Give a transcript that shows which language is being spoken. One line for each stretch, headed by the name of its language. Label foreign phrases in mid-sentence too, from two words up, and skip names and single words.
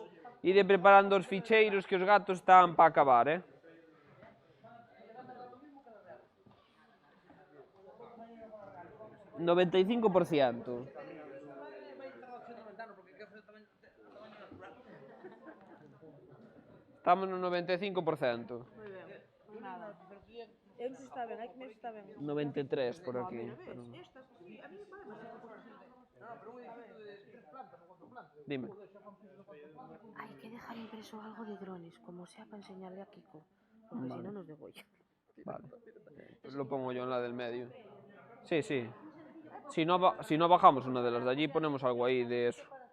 Galician: Ide preparando os ficheiros que os gatos están para acabar, 95%. Estamos no 95%. Moi ben, nada. Eu non sei se está ben, hai que ver se está ben. 93 por aquí.
Spanish: Estas, sí, a mí me parece
Galician: pero un edificio de 3 plantas ou 4 plantas.
Spanish: Dime. Hay que dejar impreso algo de drones, como sea para enseñarle a Kiko, porque si no nos degüella. Vale. Pues lo pongo yo en la del medio. Sí, sí. Si no bajamos una de las de allí, ponemos algo ahí de eso.